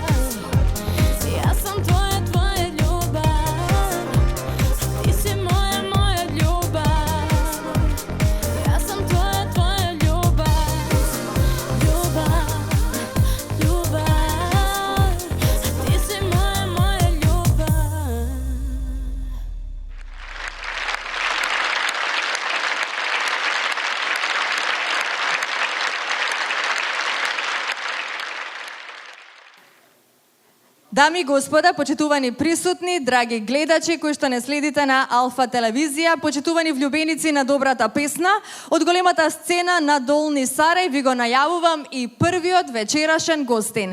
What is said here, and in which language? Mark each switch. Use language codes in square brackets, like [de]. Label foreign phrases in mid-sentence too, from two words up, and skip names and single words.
[sr] Ja sam tvoja ljubav. Ti si moja ljubav. Ja sam tvoja ljubav. Ljubav. Ti si moja ljubav. [mk] Дами и господа, почитувани присутни, драги гледачи кои што не следите на Алфа телевизија, почитувани влюбеници на добрата песна, од големата сцена на Долни Сарај ви го најавувам и првиот вечерашен гостин.